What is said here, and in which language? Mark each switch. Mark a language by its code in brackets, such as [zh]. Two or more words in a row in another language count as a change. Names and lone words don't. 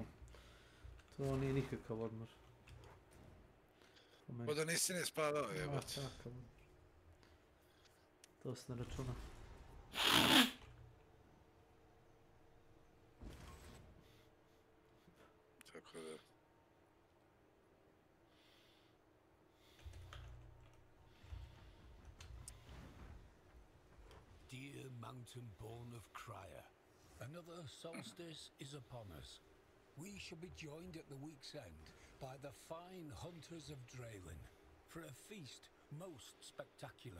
[sr] To nije nikakav odmor. Ko da nisi ni spavao jebati. Kakav. To se ne računa. Tako da... [en] Dear mountain-born of Crier, another solstice is upon us. We shall be joined at the week's end by the fine hunters of Draelin for a feast most spectacular.